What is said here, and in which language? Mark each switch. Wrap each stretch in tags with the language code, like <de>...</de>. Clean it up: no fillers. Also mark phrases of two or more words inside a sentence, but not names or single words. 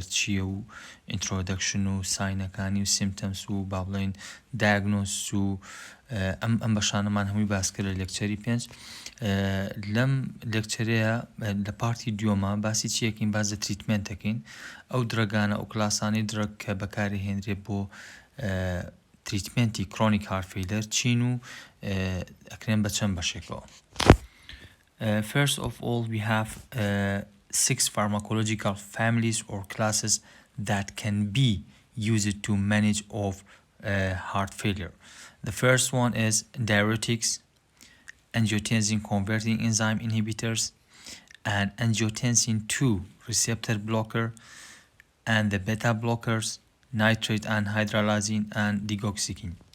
<ckb>چییە و ئینترۆدەکشن و ساینەکانی و سیمتەمس و با بڵێن دایگنۆس و ئەم بەشانەمان هەمووی باس کرد لە لێکچەری پێنج لەم لێکچەرەیە لە پارتی دووەمە باسی چیەکەین باز لە تریتمنتەکەین ئەو درەگانە ئەو کلاسانی درەگ کە بەکاری هێنرێت بۆ تریتمنتی</ckb> <en>chronic heart failure</en> <ckb>چین و ئەکرێن بە چەند بەشێکەوە.</ckb> <en>First of all, we have 6 pharmacological families or classes that can be used to manage of heart failure. The first one is diuretics, angiotensin converting enzyme inhibitors, and angiotensin 2 receptor blocker, and the beta blockers, nitrate and hydralazine, and digoxin.</en>